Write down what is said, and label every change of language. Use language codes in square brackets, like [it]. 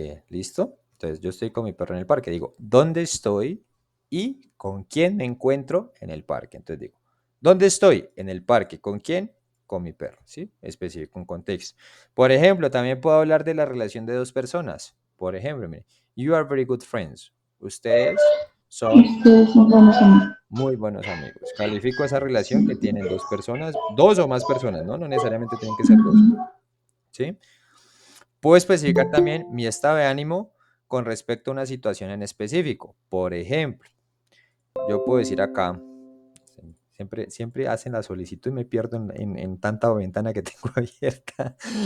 [es] ¿Listo? Entonces yo estoy con mi perro en el parque. Digo, ¿dónde estoy y con quién me encuentro en el parque? Entonces digo, ¿dónde estoy? En el parque. ¿Con quién? Con mi perro, ¿sí? Específico, un contexto. Por ejemplo, también puedo hablar de la relación de dos personas. Por ejemplo, mire, [en] you are very good friends. [es] Ustedes son Ustedes son buenos amigos. muy buenos amigos. Califico esa relación que tienen dos personas, dos o más personas, ¿no? No necesariamente tienen que ser dos, ¿sí? Puedo especificar también mi estado de ánimo con respecto a una situación en específico. Por ejemplo, yo puedo decir acá, siempre hacen la solicitud y me pierdo en tanta ventana que tengo abierta.